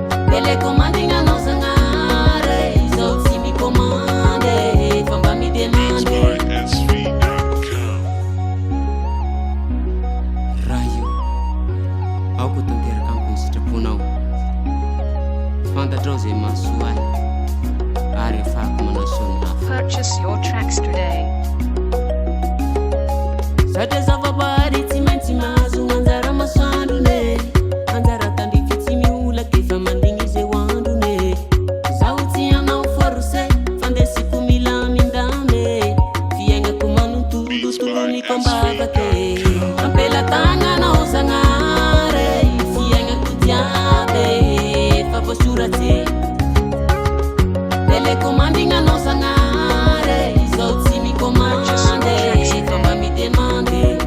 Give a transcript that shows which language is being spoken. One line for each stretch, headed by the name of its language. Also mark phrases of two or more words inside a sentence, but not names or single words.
Malagasy: Telecommanding anao zagnahary, izao tsy micommande, fa mba Beats midemandy.
English: by S V dot com.
Malagasy: Raha io, aoko tanteraka amiko ny sitraponao. Fantatrao zay mahasoa ahy, ary afahako manao sonina hafa.
English: Purchase your tracks today.
Malagasy: Satria zavaboary tsy maintsy mahazo anjara masoandro ne. Anjara tandrify tsy miolaka, efa mandigny izay hoandro ne. Zaho tsy anao forcé, fa ndesiko mila mindame. Fiaignako manontolo Beats toy ny by mpambavake. S V dot com. Ampela tagnana ho zagnahary, fiaignako jiaby, fa voasoratsy. Telecommanding anao zagnahary, izao tsy micommande, fa mba midemandy.